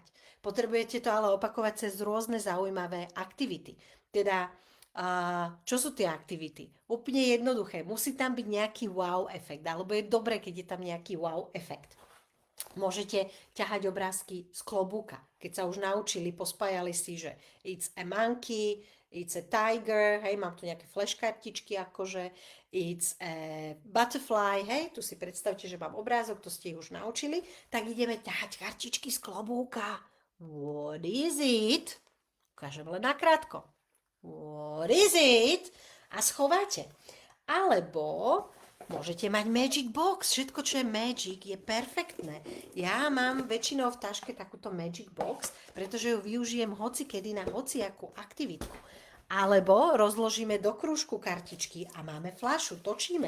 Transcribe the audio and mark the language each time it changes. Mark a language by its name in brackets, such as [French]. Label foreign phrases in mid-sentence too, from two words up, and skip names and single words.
[Slovak] Potrebujete to ale opakovať cez rôzne zaujímavé aktivity. Teda, čo sú tie aktivity? Úplne jednoduché. Musí tam byť nejaký wow efekt, alebo je dobré, keď je tam nejaký wow efekt. Môžete ťahať obrázky z klobúka. Keď sa už naučili, pospájali si, že [English] it's a monkey, it's a tiger, [Slovak] hej, mám tu nejaké flashkartičky akože, [English] it's a butterfly, [Slovak] hej, tu si predstavte, že mám obrázok, to ste ich už naučili, tak ideme ťahať kartičky z klobúka. [English] What is it? [Slovak] Ukážem len nakrátko. [English] What is it? [Slovak] A schováte. Alebo môžete mať [English] Magic Box. [Slovak] Všetko, čo je Magic, je perfektné. Ja mám väčšinou v taške takúto [English] Magic Box, [Slovak] pretože ju využijem hocikedy na hociakú aktivitku. Alebo rozložíme do krúžku kartičky a máme fľašu, točíme.